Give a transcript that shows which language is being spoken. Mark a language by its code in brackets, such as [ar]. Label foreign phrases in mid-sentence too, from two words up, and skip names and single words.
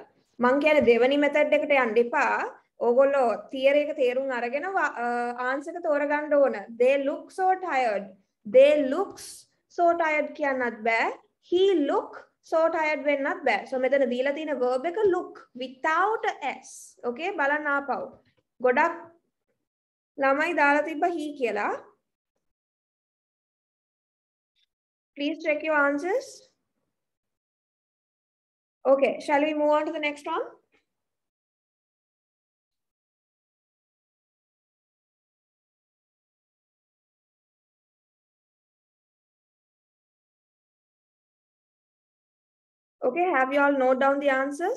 [si] මං කියන්නේ දෙවෙනි මෙතඩ් එකට යන්න එපා. ඕගොල්ලෝ තියරි එක තේරුම් අරගෙන ආන්සර් එක තෝරගන්න ඕන. [en] They look so tired. They looks so tired [si] කියන්නත් බෑ. [en] He look so tired [si] වෙන්නත් බෑ. [en] So [si] මෙතන දීලා තියෙන [en] verb එක look without a s. [si] Okay බලන්න ආපහු. ගොඩක් ළමයි දාලා තිබ්බා he කියලා. [en] Please check your answers. Okay, shall we move on to the next one? Okay, have you all note down the answers?